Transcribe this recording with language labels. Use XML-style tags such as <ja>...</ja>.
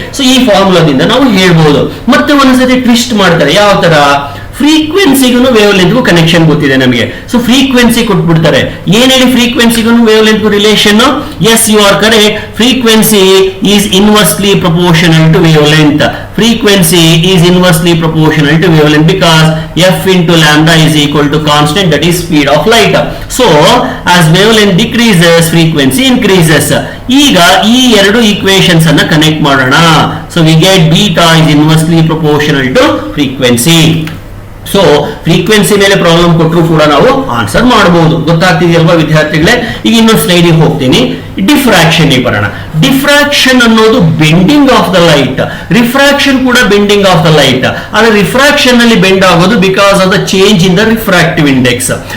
<kn>So ಈ ಫಾರ್ಮುಲಾದಿಂದ ನಾವು ಹೇಳ್ಬೋದು. ಮತ್ತೆ ಒಂದ್ಸತಿ ಟ್ವಿಸ್ಟ್ ಮಾಡ್ತಾರೆ. ಯಾವ ತರ? ಫ್ರೀಕ್ವೆನ್ಸಿಗೂ ವೇವ್ ಲೆಂತ್ಗೂ ಕನೆಕ್ಷನ್ ಗೊತ್ತಿದೆ ನಮಗೆ. ಸೊ ಫ್ರೀಕ್ವೆನ್ಸಿ ಕೊಟ್ಬಿಡ್ತಾರೆ. ಏನ್ ಹೇಳಿ ಫ್ರೀಕ್ವೆನ್ಸಿಗೂ wave ಲೆಂತ್ಗೂ relation?</kn> <en>Yes, you are correct. Frequency is inversely proportional to wavelength. Frequency is inversely proportional to wavelength because f into lambda is equal to constant, that is speed of light. So as wavelength decreases, frequency increases.</en> <kn>ಈಗ ಈ ಎರಡು equations ಅನ್ನ connect ಮಾಡೋಣ.</kn> <en>So we get beta is inversely proportional to frequency.</en> <kn>So frequency ಮೇಲೆ problem ಕೊಟ್ಟರು ಕೂಡ ನಾವು answer ಮಾಡಬಹುದು. ಗೊತ್ತಾಗ್ತಿದೆಯಲ್ವಾ ವಿದ್ಯಾರ್ಥಿಗಳೇ? ಈಗ ಇನ್ನೊಂದು ಸ್ಲೈಡಿಗೆ ಹೋಗ್ತೀನಿ. ಡಿಫ್ರಾಕ್ಷನ್ ಬರೋಣ. ಡಿಫ್ರಾಕ್ಷನ್ ಅನ್ನೋದು bending of the light, refraction ಕೂಡ ಬೆಂಡಿಂಗ್ ಆಫ್ ದ ಲೈಟ್. ಆದ್ರೆ ರಿಫ್ರಾಕ್ಷನ್ ನಲ್ಲಿ ಬೆಂಡ್ ಆಗೋದು because of the change in the refractive index.</kn>